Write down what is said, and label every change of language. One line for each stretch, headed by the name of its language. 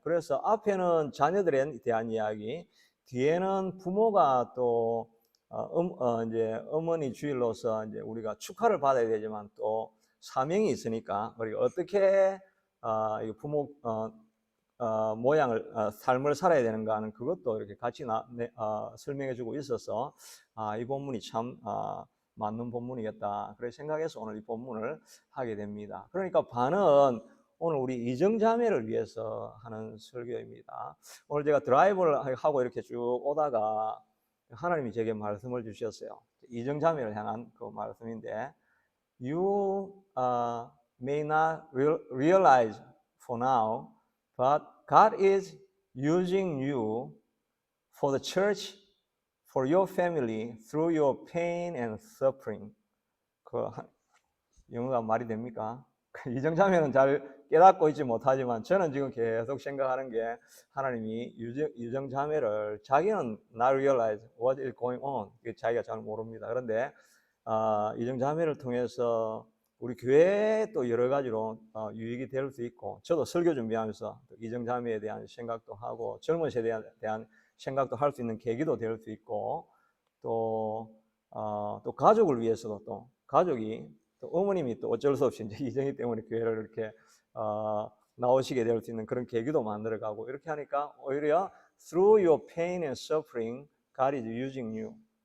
Korean: 그래서 앞에는 자녀들에 대한 이야기, 뒤에는 부모가 또 이제 어머니 주일로서 이제 우리가 축하를 받아야 되지만 또 사명이 있으니까 우리가 어떻게 이 부모 모양을 삶을 살아야 되는가 하는 그것도 이렇게 같이 설명해주고 있어서 이 본문이 참 맞는 본문이겠다 그렇게 생각해서 오늘 이 본문을 하게 됩니다. 그러니까 반은 오늘 우리 이정자매를 위해서 하는 설교입니다. 오늘 제가 드라이브를 하고 이렇게 쭉 오다가 하나님이 제게 말씀을 주셨어요. 이정자매를 향한 그 말씀인데,
English: You may not realize for now, but God is using you for the church, for your family, through your pain and suffering.
Korean: 그 영어가 말이 됩니까? 이정자매는 잘 깨닫고 있지 못하지만 저는 지금 계속 생각하는 게, 하나님이 이정자매를 자기는
English: not realize what is going on,
Korean: 자기가 잘 모릅니다. 그런데 이정자매를 통해서 우리 교회에 또 여러 가지로 유익이 될 수 있고, 저도 설교 준비하면서 이정자매에 대한 생각도 하고 젊은 세대에 대한 생각도 할 수 있는 계기도 될 수 있고, 또 가족을 위해서도 또 가족이 또 어머님이 또 어쩔 수 없이 이제 이정희 때문에 교회를 이렇게 나오시게 될 수 있는 그런 계기도 만들어가고, 이렇게 하니까 오히려
English: through your pain and suffering, God is using you.